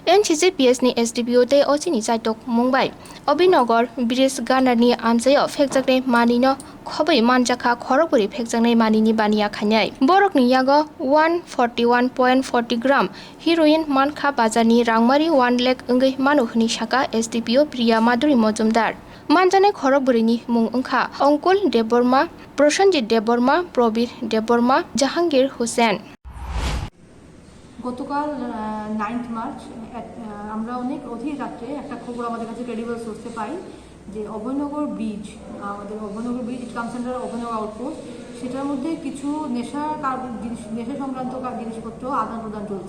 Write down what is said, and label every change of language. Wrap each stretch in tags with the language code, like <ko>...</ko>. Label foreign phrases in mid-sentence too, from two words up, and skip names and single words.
<trp>CJPS ni SDPO te ochini Chaitok Mumbai Obinogor Bridge Ganarni amjayo Phekjaknai manino khobai Manjakha Khorok Bwrwi Phekjaknai manini Baniya Khainai Rokni yago 141.40 gram heroin mankha bazarni rangmari 1 lakh ongoi manuhni saka SDPO Priya Maduri Mojumdar Manjane Khorok Bwrwini mung ongkha Onkul Deborma Prosenjit Deborma Probir Deborma Jahangir Hussain</trp> <bn>গতকাল 9th মার্চ আমরা অনেক অধীর রাত্রে একটা খবর আমাদের কাছে</bn> <en>credible source</en> <bn>পাই যে অভয়নগর ব্রিজ আমাদের অভয়নগর ব্রিজ</bn> <en>it comes under</en> <bn>অভয়নগর আউটপোস্ট সেটার মধ্যে কিছু নেশা সংক্রান্ত জিনিসপত্র আদান প্রদান চলছে।</bn>